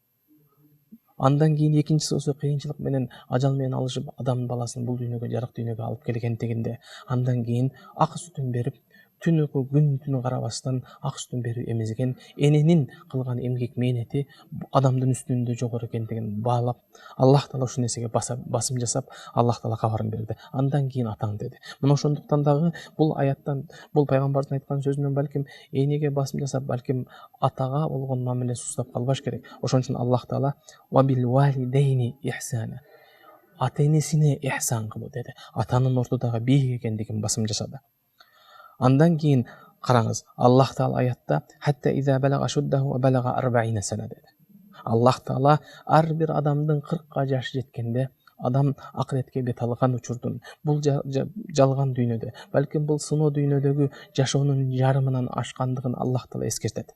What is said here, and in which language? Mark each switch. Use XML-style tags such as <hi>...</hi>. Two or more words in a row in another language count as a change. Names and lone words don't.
<ky>Андан кийин экинчиси болсо кыйынчылык менен, ажал менен алышып адам баласын бул дүйнөгө, жарык дүйнөгө алып келгендигинде, андан кийин ак сүтүн берип, түн уйку күн түн карабастан ак сүтүн берип эмизген эненин кылган эмгек мээнети адамдын үстүндө жогору экендигин баалап, Аллах Таала ушул нерсеге басым жасап, Аллах Таала кабарын берди. Андан кийин атаң деди. Мына ошондуктан дагы бул аяттан, бул пайгамбардын айткан сөзүнөн балким энеге басым жасап, балким атага болгон мамиле сустап калбаш керек. Ошон үчүн Аллах Таала</ky> <ar>"وبالوالدين إحسانا",</ar> <ky>ата-энесине ихсан кылуу деди. Атанын ортодогу бийик экендигин басым жасады. Андан кийин караңыз, Аллах Таала аятта</ky> <ar>"حتى إذا بلغ أشده وبلغ أربعين سنة"</ar> <ky>деди. Аллах Таала ар бир адамдын 40 жашы жеткенде, адам акыретке бет алган учурдун, бул жалган дүйнөдө, балким бул сыноо дүйнөдөгү жашоонун жарымынан ашкандыгын Аллах Таала эскертет.</ky>